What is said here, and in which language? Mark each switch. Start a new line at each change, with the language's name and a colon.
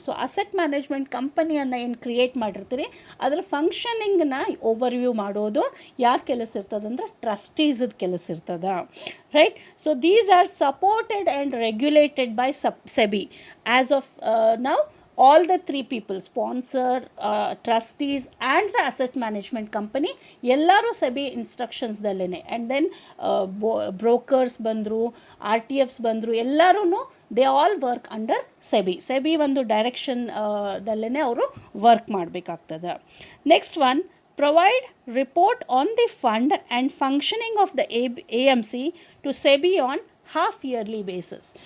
Kannada: So asset management ಕಂಪನಿಯನ್ನು ಏನು create ಮಾಡಿರ್ತೀರಿ ಅದರ ಫಂಕ್ಷನಿಂಗನ್ನ ಓವರ್ವ್ಯೂ ಮಾಡೋದು ಯಾರ ಕೆಲಸ ಇರ್ತದಂದ್ರೆ ಟ್ರಸ್ಟೀಸ್ದ ಕೆಲಸ ಇರ್ತದ, right?
English: So these are supported and regulated by SEBI as of now. All the 3 people, sponsor, trustees and the asset management company,
Kannada: ಎಲ್ಲರೂ ಸೆಬಿ ಇನ್ಸ್ಟ್ರಕ್ಷನ್ಸ್ದಲ್ಲೇ. ಆ್ಯಂಡ್ ದೆನ್ ಬ್ರೋಕರ್ಸ್ ಬಂದರು, RTFs ಬಂದರು, ಎಲ್ಲರೂ
English: they all work under SEBI
Kannada: ಒಂದು direction ದಲ್ಲೇ ಅವರು work ಮಾಡಬೇಕಾಗ್ತದೆ.
English: Next one, provide report on the fund and functioning of the AMC to SEBI on half yearly basis.